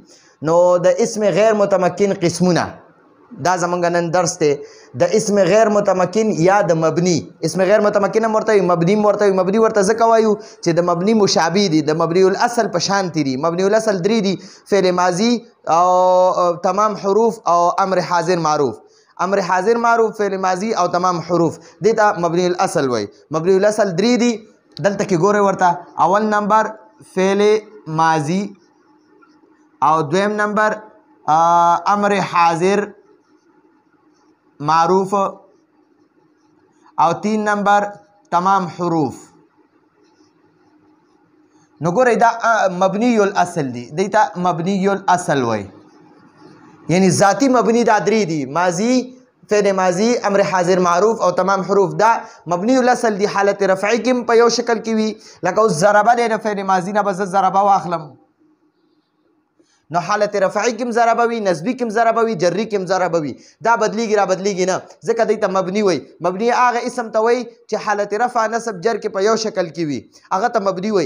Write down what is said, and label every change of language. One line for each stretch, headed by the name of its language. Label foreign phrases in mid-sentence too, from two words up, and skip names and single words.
Pashto: نو د
Arabic: اسم غیر متمکن
Pashto: قسمونه دا زمونږ نن درس دی. د
Arabic: اسم غیر متمکن
Pashto: یا د مبني،
Arabic: اسم غیر متمکن
Pashto: هم ورته وي، مبني هم ورته وي. مبني ورته ځکه وایو چې د مبني مشابه دي، د
Arabic: مبني الاصل
Pashto: په شانتې دي.
Arabic: مبني الاصل
Pashto: درې دي:
Arabic: فعل ماضي
Pashto: او
Arabic: تمام حروف
Pashto: او
Arabic: امر حاضر معروف. امر حاضر معروف، فعل ماضي
Pashto: او
Arabic: تمام حروف،
Pashto: دې ته
Arabic: مبني الاصل
Pashto: وایي.
Arabic: مبني الاصل
Pashto: درې دي، دلته کې ګورئ ورته. اول نمبر
Arabic: فعل ماضي،
Pashto: او دویم نمبر
Arabic: امر حاضر معروف،
Pashto: او 3 نمبر
Arabic: تمام حروف.
Pashto: نو ګورئ دا
Arabic: مبنی الاصل
Pashto: دی، دی ته
Arabic: مبنی الاصل
Pashto: وای، یعنی ذاتی مبنی دا درې دي: ماضی،
Arabic: فعل ماضی، امر حاضر معروف
Pashto: او
Arabic: تمام حروف.
Pashto: دا
Arabic: مبنی الاصل
Pashto: دی. حالت رفعی کې په یو شکل کې وي، لکه اوس ضربه دی، د
Arabic: فعل ماضی
Pashto: نه به زه ضربه واخلم، نو حالت رفعی کې هم ضربه وي، نسبی کې هم ضربه وي، جری کې هم ضربه وي. دا بدلیږي را بدلیږي نه، ځکه دی ته مبني وي. مبني هغه اسم ته وایي چې حالت
Arabic: رفع نصب جر
Pashto: کې په یو شکل کې وي، هغه ته مبني وي.